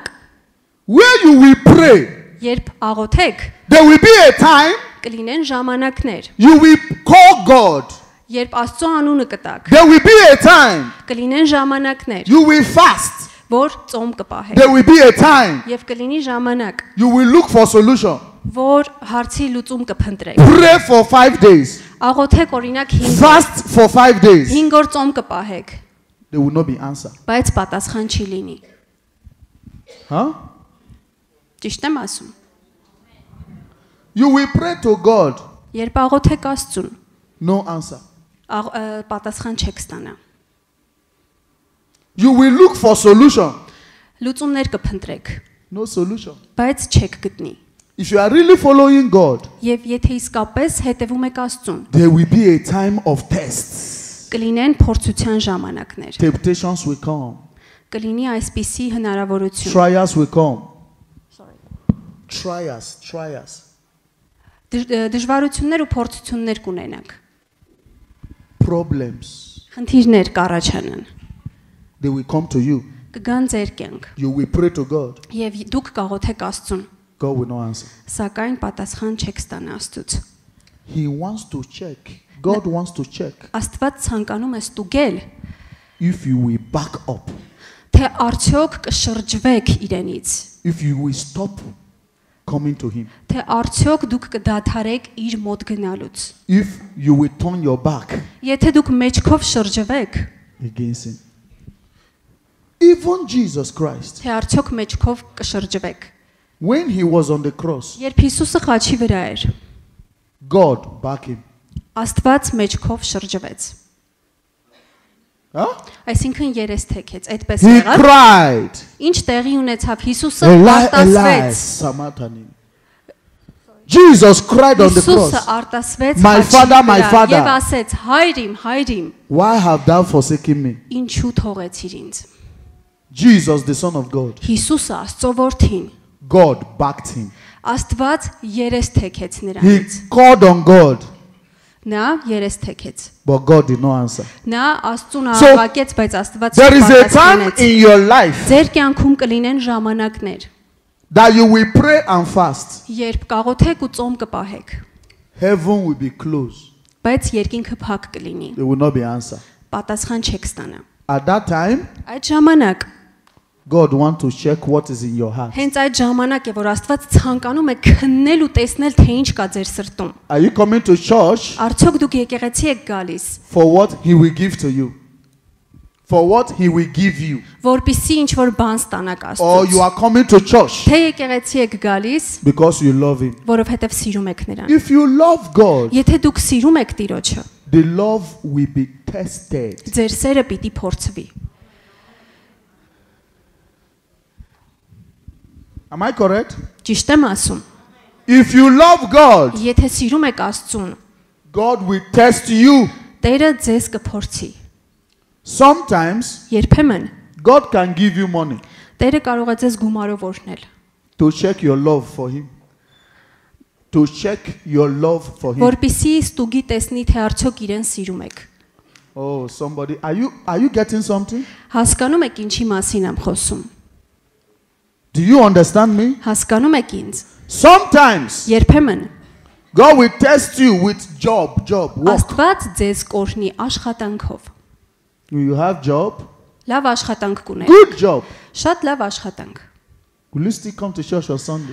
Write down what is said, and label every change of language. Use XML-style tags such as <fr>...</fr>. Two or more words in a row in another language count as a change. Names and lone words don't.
<en>where you will pray.</en> <hy>երբ աղոթեք,</hy> <en>There will be a time</en> <hy>կլինեն ժամանակներ,</hy> <en>you will call God.</en> <hy>երբ Աստծո անունը կտաք,</hy> <en>There will be a time</en> <hy>կլինեն ժամանակներ,</hy> <en>you will fast.</en> <hy>որ ծոմ կպահեք,</hy> <en>There will be a time</en> <hy>եւ կլինի ժամանակ,</hy> <en>you will look for solution.</en> <hy>որ հարցի լուծում կփնտրեք։</hy> <en>Pray for 5 days.</en> <hy>Աղոթեք օրինակ 5</hy> <en>Fast for 5 days.</en> <hy>5 օր ծոմ կպահեք,</hy> <en>There will not be answer.</en> <hy>բայց պատասխան չի լինի։ Huh? Ճիշտ եմ ասում։</hy> <en>You will pray to God.</en> <hy>Երբ աղոթեք Աստծուն,</hy> <en>No answer.</en> <hy>պատասխան չեք ստանա։</hy> <en>You will look for solution.</en> <hy>Լուծումներ կփնտրեք,</hy> <en>No solution.</en> <hy>բայց չեք գտնի։</hy> <en>If you are really following God,</en> <hy>Եվ եթե իսկապես հետևում եք Աստծուն,</hy> <en>there will be a time of tests.</en> <hy>կլինեն փորձության ժամանակներ,</hy> <en>Temptations will come.</en> <hy>կլինի այսպիսի հնարավորություն,</hy> <en>Trials will come. Trials.</en> <hy>դժվարություններ ու փորձություններ կունենաք,</hy> <en>Problems.</en> <hy>խնդիրներ կառաջանան,</hy> <en>They will come to you.</en> <hy>կգան ձեր կյանք,</hy> <en>You will pray to God.</en> <hy>եւ դուք կաղոթեք Աստծուն,</hy> <en>God will not answer.</en> <hy>սակայն պատասխան չեք ստանա Աստծուց։</hy> <en>He wants to check. God wants to check</en> <hy>Աստված ցանկանում է ստուգել,</hy> <en>if you will back up.</en> <hy>թե արդյոք կշրջվեք իրենից,</hy> <en>If you will stop coming to Him.</en> <hy>թե արդյոք դուք կդադարեք իր մոտ գնալուց։</hy> <en>If you will turn your back</en> <hy>Եթե դուք մեջքով շրջվեք,</hy> <en>against Him. Even Jesus Christ,</en> <hy>թե արդյոք մեջքով կշրջվեք։</hy> <en>when He was on the cross,</en> <hy>Երբ Հիսուսը խաչի վրա էր,</hy> <en>God backed Him.</en> <hy>Աստված մեջքով շրջվեց։ Huh? Այսինքն երես թեքեց, այդպես</hy> <en>He</en> <hy>եղավ։</hy> <en>cried.</en> <hy>Ինչ տեղի ունեցավ Հիսուսը</hy> <en>Eli,</en> <hy>արտասվեց։</hy> <en>Samaritan. Jesus cried on the</en> <hy>Հիսուսը</hy> <en>cross.</en> <hy>արտասվեց</hy> <en>My</en> <hy>խաչի</hy> <en>father, my</en> <hy>վրա</hy> <en>father.</en> <hy>եւ ասեց. Հայր իմ,</hy> <en>Why have thou forsaken me?</en> <hy>ինչու թողեցիր ինձ։</hy> <en>Jesus, the Son of God.</en> <hy>Հիսուսը Աստծո որդին,</hy> <en>God backed him.</en> <hy>Աստված երես թեքեց</hy> <en>He</en> <hy>նրանից։</hy> <en>called on God,</en> <hy>Նա երես թեքեց։</hy> <en>but God did not answer.</en> <hy>Նա Աստծուն</hy> <en>So,</en> <hy>աղակեց, բայց Աստված</hy> <en>There is a time</en> <hy>չպատասխանեց։</hy> <en>in your life</en> <hy>Ձեր կյանքում կլինեն ժամանակներ,</hy> <en>that you will pray and fast.</en> <hy>երբ կաղոթեք ու ծոմ կպահեք,</hy> <en>Heaven will be closed.</en> <hy>բայց երկինքը փակ կլինի։</hy> <en>There will not be answer.</en> <hy>Պատասխան չեք ստանա։</hy> <en>At that time,</en> <hy>Այդ ժամանակ,</hy> <en>God wants to check what is in your heart.</en> <hy>հենց այդ ժամանակ է, որ Աստված ցանկանում է քննել ու տեսնել, թե ինչ կա ձեր սրտում։</hy> <en>Are you coming to church</en> <hy>Արդյոք դուք եկեղեցի եք գալիս,</hy> <en>for what He will give to you? for what he will give you.</en> <hy>որպիսի ինչ որ բան ստանաք</hy> <en>Or you</en> <hy>Աստծուց։</hy> <en>are coming to church</en> <hy>Թե եկեղեցի եք գալիս,</hy> <en>because you love him.</en> <hy>որովհետև սիրում եք նրան։</hy> <en>If you love God,</en> <hy>Եթե դուք սիրում եք Տիրոջը,</hy> <en>the love will be tested.</en> <hy>ձեր սերը պիտի փորձվի։</hy> <en>Am I correct?</en> <hy>Ճիշտ եմ ասում։</hy> <en>If you love God,</en> <hy>Եթե սիրում եք Աստծուն,</hy> <en>God will test you.</en> <hy>Տերը ձեզ կփորձի։</hy> <en>Sometimes</en> <hy>Երբեմն</hy> <en>God can give you money</en> <hy>Տերը կարող է ձեզ գումարով օրհնել,</hy> <en>to check your love for him. To check your love for him.</en> <hy>որպիսի ստուգի տեսնի, թե արդյոք իրեն սիրում եք։</hy> <en>Oh, somebody, are you getting something?</en> <hy>Հասկանում եք ինչի մասին եմ խոսում։</hy> <en>Do you understand me?</en> <hy>Հասկանում եք ինձ։</hy> <en>Sometimes</en> <hy>Երբեմն</hy> <en>God will test you with job, work.</en> <hy>Աստված ձեզ կօրհնի աշխատանքով։</hy> <en>You have job,</en> <hy>Լավ աշխատանք կունեք։</hy> <en>good job.</en> <hy>Շատ լավ աշխատանք։</hy> <en>Will you still come to church on Sunday?</en>